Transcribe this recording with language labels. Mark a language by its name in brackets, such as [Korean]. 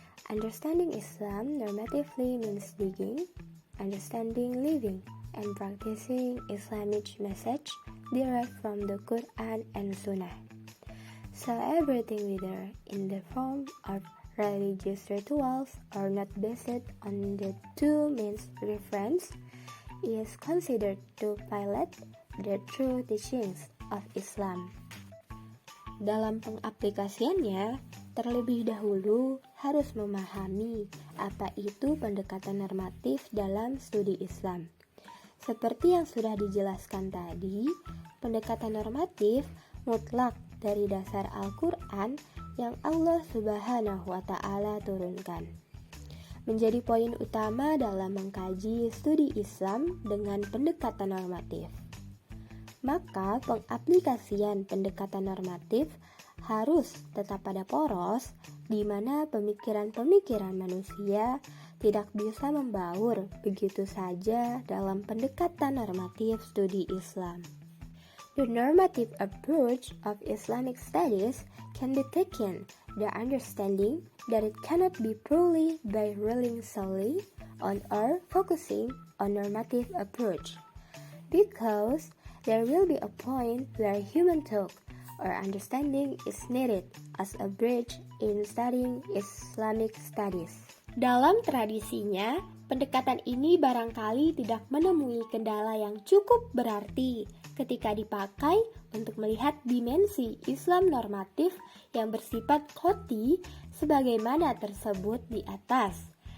[English] Understanding Islam normatively means digging, understanding, living, and practicing Islamic message derived from the Quran and Sunnah. So everything, whether in the form of religious rituals or not based on the two main reference, is considered to violate the true teachings of Islam. [Indonesian] Dalam pengaplikasiannya, terlebih dahulu harus memahami apa itu pendekatan normatif dalam studi Islam. Seperti yang sudah dijelaskan tadi, pendekatan normatif mutlak dari dasar Al-Quran yang Allah Subhanahu wa Ta'ala turunkan. Menjadi poin utama dalam mengkaji studi Islam dengan pendekatan normatif. Maka pengaplikasian pendekatan normatif harus tetap pada poros di mana pemikiran-pemikiran manusia tidak bisa membaur begitu saja dalam pendekatan normatif studi Islam. [English] The normative approach of Islamic studies can be taken the understanding that it cannot be purely by relying solely on or focusing on normative approach, because there will be a point where human thought or understanding is needed as a bridge in studying Islamic studies. [Indonesian] Dalam tradisinya, pendekatan ini barangkali tidak menemui kendala yang cukup berarti ketika dipakai untuk melihat dimensi Islam normatif yang bersifat qoti sebagaimana tersebut di atas.